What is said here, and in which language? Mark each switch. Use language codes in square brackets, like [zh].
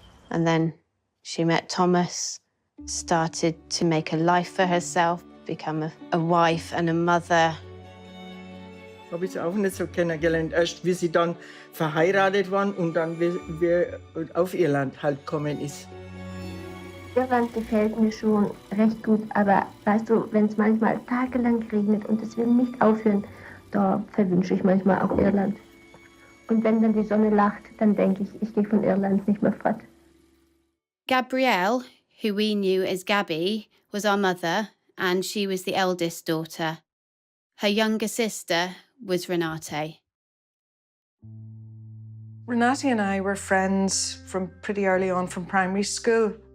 [en] And then she met Thomas, started to make a life for herself, become a wife and a mother. [de] Habe ich sie auch nicht so kennengelernt. Erst wie sie dann verheiratet waren und dann wie auf Irland halt gekommen ist. Irland gefällt mir schon recht gut, aber weißt du, wenn es manchmal tagelang regnet und es will nicht aufhören, da verwünsche ich manchmal auch Irland. Und wenn dann die Sonne lacht, dann denke ich, ich gehe von Irland nicht mehr fort. [en] Gabrielle, who we knew as Gabby, was our mother, and she was the eldest daughter. Her younger sister was Renate. Renate and I were friends from pretty early on from primary school.